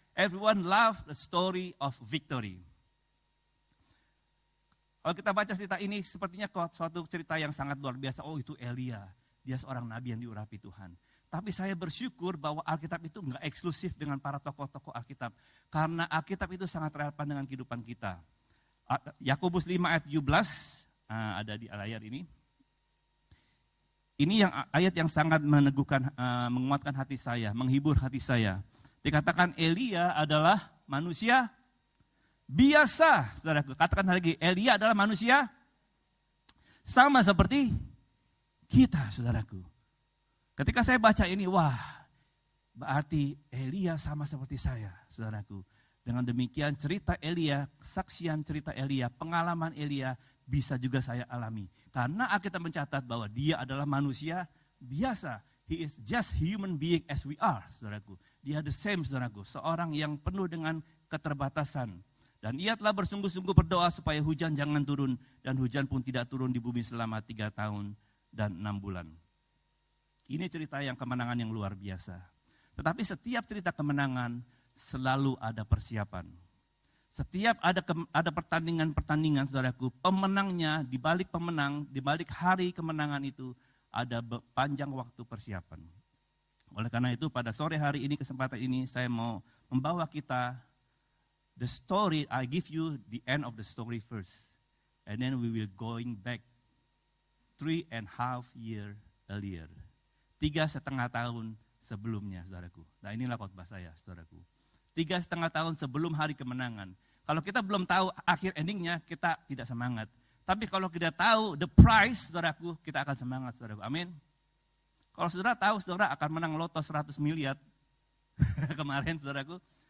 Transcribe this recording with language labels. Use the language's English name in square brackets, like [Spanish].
[English] Everyone love the story of victory. [Indonesian] Kalau kita baca cerita ini sepertinya suatu cerita yang sangat luar biasa. Oh itu Elia, dia seorang nabi yang diurapi Tuhan. Tapi saya bersyukur bahwa Alkitab itu enggak eksklusif dengan para tokoh-tokoh Alkitab. Karena Alkitab itu sangat relevan dengan kehidupan kita. Yakobus 5 ayat 17, ada di layar ini. Ini yang ayat yang sangat meneguhkan, menguatkan hati saya, menghibur hati saya. Dikatakan Elia adalah manusia biasa, saudaraku. Katakan lagi, Elia adalah manusia sama seperti kita, saudaraku. Ketika saya baca ini, wah, berarti Elia sama seperti saya, saudaraku. Dengan demikian cerita Elia, kesaksian cerita Elia, pengalaman Elia bisa juga saya alami. Karena Alkitab mencatat bahwa dia adalah manusia biasa. [English] He is just human being as we are, [Indonesian] saudaraku. Dia [English] the same, [Indonesian] saudaraku. Seorang yang penuh dengan keterbatasan. Dan ia telah bersungguh-sungguh berdoa supaya hujan jangan turun. Dan hujan pun tidak turun di bumi selama 3 tahun dan 6 bulan. Ini cerita yang kemenangan yang luar biasa. Tetapi setiap cerita kemenangan selalu ada persiapan. Setiap ada pertandingan-pertandingan saudaraku, pemenangnya di balik pemenang, di balik hari kemenangan itu ada panjang waktu persiapan. Oleh karena itu pada sore hari ini, kesempatan ini saya mau membawa kita [English] the story, I give you the end of the story first. And then we will going back 3.5 years earlier. [Indonesian] 3,5 tahun sebelumnya saudaraku. Nah inilah khotbah saya saudaraku. 3,5 tahun sebelum hari kemenangan. Kalau kita belum tahu akhir endingnya, kita tidak semangat. Tapi kalau kita tahu the prize, saudaraku, kita akan semangat, saudaraku. Amin. Kalau saudara tahu, saudara akan menang loto 100 miliar kemarin, saudaraku.